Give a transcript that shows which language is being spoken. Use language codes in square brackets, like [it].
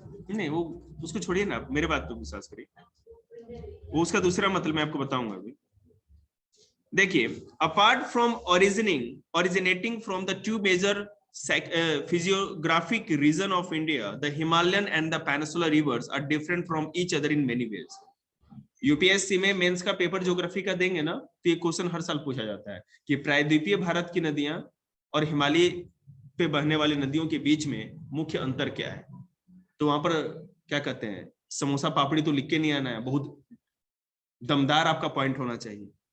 [hi] नहीं वो उसको छोड़िए ना, मेरे बात पे विश्वास करिए, वो उसका दूसरा मतलब मैं आपको बताऊंगा अभी। [en] देखिए, apart from originating from the two major physiographic region of India, the Himalayan and the Peninsular rivers are different from each other in many ways. [hi] UPSC में मेंस का पेपर ज्योग्राफी का देंगे ना तो ये क्वेश्चन हर साल पूछा जाता है कि प्रायद्वीपीय भारत की नदियां और हिमालय पे बहने वाली नदियों के बीच में मुख्य अंतर क्या है। तो वहां पर क्या कहते हैं, समोसा पापड़ी तो लिख के नहीं आना है, बहुत दमदार आपका पॉइंट होना चाहिए।